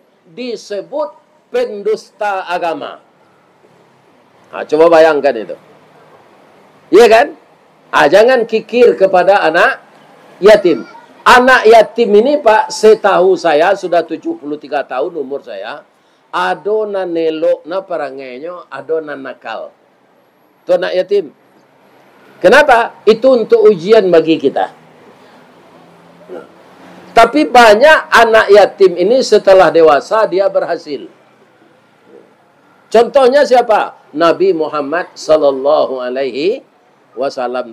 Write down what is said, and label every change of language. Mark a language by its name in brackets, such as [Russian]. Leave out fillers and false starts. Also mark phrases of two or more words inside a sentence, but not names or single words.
[Indonesian] Disebut pendusta agama. Coba bayangkan itu. Iya kan? Jangan kikir kepada anak yatim. Anak yatim ini Pak, setahu saya sudah 73 tahun umur saya. Adona nelok na parangenyo, adona nakal. Itu anak yatim. Kenapa? Itu untuk ujian bagi kita. Tapi banyak anak yatim ini setelah dewasa dia berhasil. Contohnya siapa? Nabi Muhammad [Arabic] صلى الله عليه وسلم.